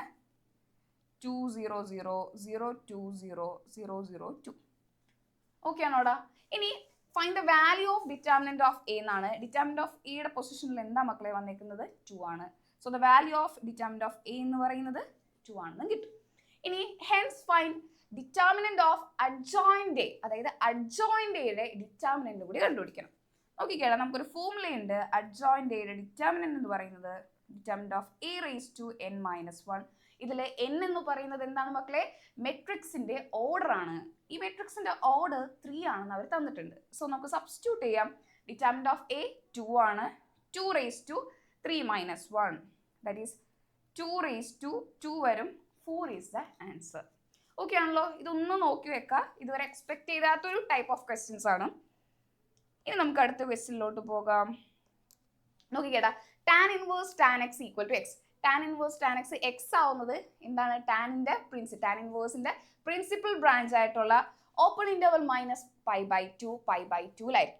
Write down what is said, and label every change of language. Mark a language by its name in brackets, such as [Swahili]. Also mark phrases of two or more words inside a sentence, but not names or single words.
[Malayalam] 2 0 0 0 2 0 0 0 2. ഓക്കെ ആണോടാ? [English] ഇനി find the value of determinant of A എന്നാണ്. determinant of A [Malayalam] യുടെ പൊസിഷനിൽ എന്താ മക്കളെ വന്നേക്കുന്നത്? 2 ആണ്. [English] so the value of determinant of A [Malayalam] എന്ന് പറയുന്നത് 2 ആണെന്ന് കിട്ടും. [English] ഇനി hence find determinant of adjoint A, അതായത് adjoint A യുടെ ഡിറ്റർമിനന്റ് [Malayalam] കൂടി കണ്ടുപിടിക്കണം. നോക്കിക്കേടാ, നമുക്കൊരു ഫോർമുല ഉണ്ട്. adjoint A യുടെ ഡിറ്റർമിനന്റ് എന്ന് പറയുന്നത് [English] determinant of A raised to n - 1. [Malayalam] ഇതിൽ n എന്ന് പറയുന്നത് എന്താണ് മക്കളെ? മെട്രിക്സിന്റെ ഓർഡർ ആണ്. ഈ മെട്രിക്സിന്റെ ഓർഡർ 3 ആണെന്ന് അവർ തന്നിട്ടുണ്ട്. സോ നമുക്ക് സബ്സ്റ്റിറ്റ്യൂട്ട് ചെയ്യാം. [English] determinant of A [Malayalam] 2 ആണ്. [English] 2 raised to 3 - 1, that is 2 raised to 2 വരും. 4 is the answer. [Malayalam] ഓക്കെ ആണല്ലോ? ഇതൊന്നും നോക്കി വെക്കാം. ഇതുവരെ എക്സ്പെക്ട് ചെയ്താത്തൊരു [English] type of questions [Malayalam] ആണ്. ഇനി നമുക്ക് അടുത്ത ക്വസ്റ്റ്യനിലോട്ട് പോകാം. [English] നോക്കിക്കേട്ടാ, tan inverse tan x equal to x. tan inverse tan x x [Malayalam] ആവുന്നത് എന്താണ്? ടാനിന്റെ ടാൻ ഇൻവേഴ്സിന്റെ [English] principal branch [Malayalam] ആയിട്ടുള്ള [English] open interval [Malayalam] -π/2 π/2ലായിരിക്കും.